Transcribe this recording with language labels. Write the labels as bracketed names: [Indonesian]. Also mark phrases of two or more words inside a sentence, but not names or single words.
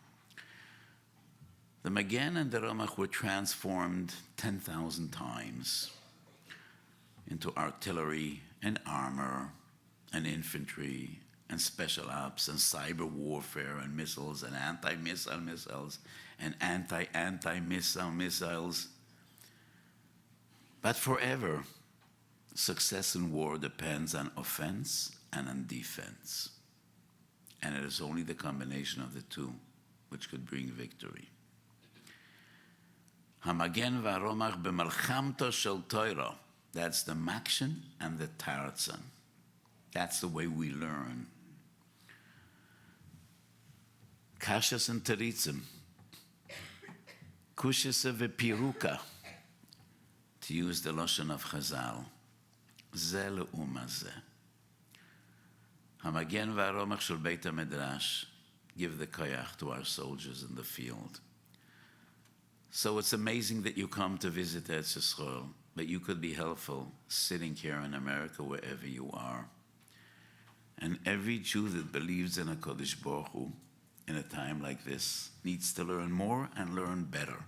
[English] The Magen and the Romach were transformed 10,000 times into artillery and armor and infantry and special ops and cyber warfare and missiles and anti-missile missiles and anti-missile missiles. But forever, success in war depends on offense and on defense. And it is only the combination of the two which could bring victory. [Hebrew] המגן והרומח במלחמתה של תורה. [English] That's the makshin and the taratzan. That's the way we learn. Kashas and teritzim. [Aramaic] קושיא ופירוקא. [English] To use the Lashon of Chazal. [Hebrew] זה לעומת זה. המגן והרומח של בית המדרש. [English] Give the koyach to our soldiers in the field. So it's amazing that you come to visit [Hebrew] ארץ ישראל, [English] but you could be helpful sitting here in America, wherever you are. And every Jew that believes in a [Hebrew] קודש ברוך הוא, [English] in a time like this, needs to learn more and learn better.